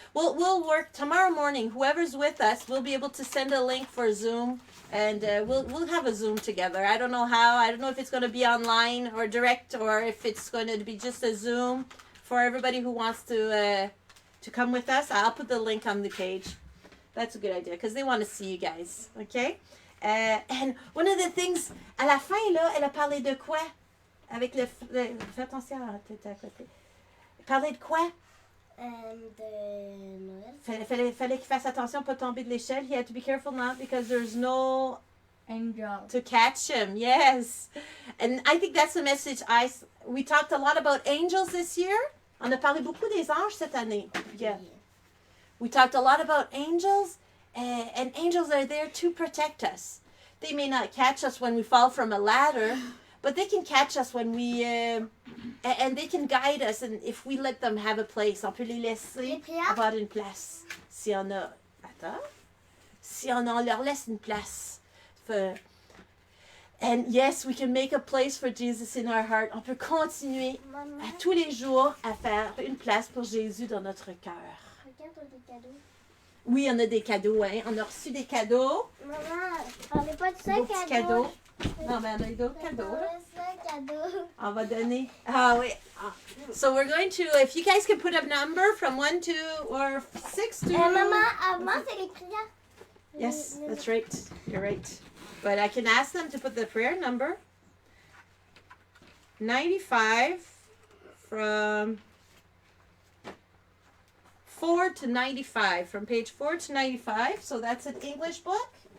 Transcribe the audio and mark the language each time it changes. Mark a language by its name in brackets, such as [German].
[English] We'll work tomorrow morning. Whoever's with us, we'll be able to send a link for Zoom, and we'll have a Zoom together. I don't know how. I don't know if it's going to be online or direct, or if it's going to be just a Zoom for everybody who wants to come with us. I'll put the link on the page. That's a good idea because they want to see you guys. Okay? And one of the things, [French] à la fin, là, elle a parlé de quoi? Avec le fais attention à la tête à côté. Parler de quoi? De Noël. Fallait qu'il fasse attention pas tomber de l'échelle. [English] He had to be careful not because there's no Angel. to catch him. Yes. And I think that's the message we talked a lot about angels this year. [French] On a parlé beaucoup des anges cette année. [English] Yeah. We talked a lot about angels, and angels are there to protect us. They may not catch us when we fall from a ladder, but they can catch us when we, and they can guide us, and if we let them have a place, [French] on peut les laisser avoir une place. Si on a, on leur laisse une place. [English] And yes, we can make a place for Jesus in our heart. [French] On peut continuer à tous les jours à faire une place pour Jésus dans notre cœur. Regarde des cadeaux. Oui, on a des cadeaux, hein. On a reçu des cadeaux. Maman, parlez pas de ça, Beaux petits cadeaux. Non, mais on a eu d'autres cadeaux, là. On va donner. Ah oui. [English] So we're going to, if you guys can put a number from 1 to, or 6 to... [French] Maman, avant, c'est les prières. [English] Yes, that's right. You're right. But I can ask them to put the prayer number. 95 from 4 to 95, from page 4 to 95. So that's an English book.